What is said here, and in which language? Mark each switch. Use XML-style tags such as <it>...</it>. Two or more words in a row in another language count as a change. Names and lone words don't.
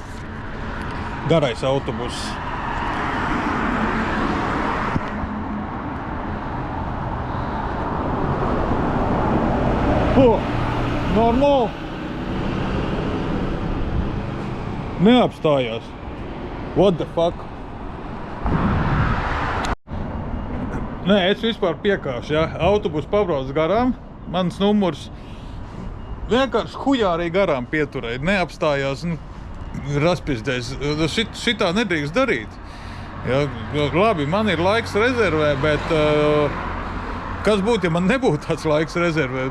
<lv>Garais autobus. Normāli. Neapstājās.</lv> <en>What the fuck?</en> <lv>Nē, es vispār piekāšu, ja. Autobus pabrauc garām, mans numurs vienkārši hujārī garām pieturēja. Neapstājās, raspizdēs. Šitā nedrīkst darīt. Ja, labi, man ir laiks rezervē, bet kas būtu, ja man nebūtu tāds laiks rezervē?</lv>